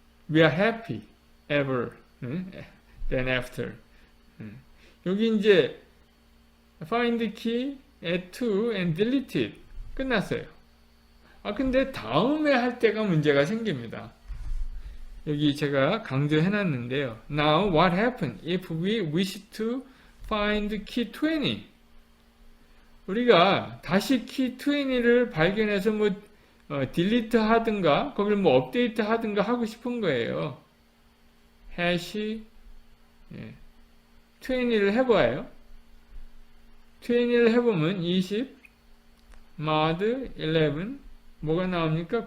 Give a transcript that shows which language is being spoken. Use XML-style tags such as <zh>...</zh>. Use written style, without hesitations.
<en>We are happy ever then after.</en> <ko>여기 이제 find key, add to and delete it. 끝났어요. 근데 다음에 할 때가 문제가 생깁니다. 여기 제가 강조해 놨는데요.</ko> <en>Now what happened if we wish to find key 20?</en> <ko>우리가 다시 key 20를 발견해서 딜리트 하든가 거기를 업데이트 하든가 하고 싶은 거예요. 해시 20를 해봐요. 20를 해보면 20 mod 11 뭐가 나옵니까?</ko>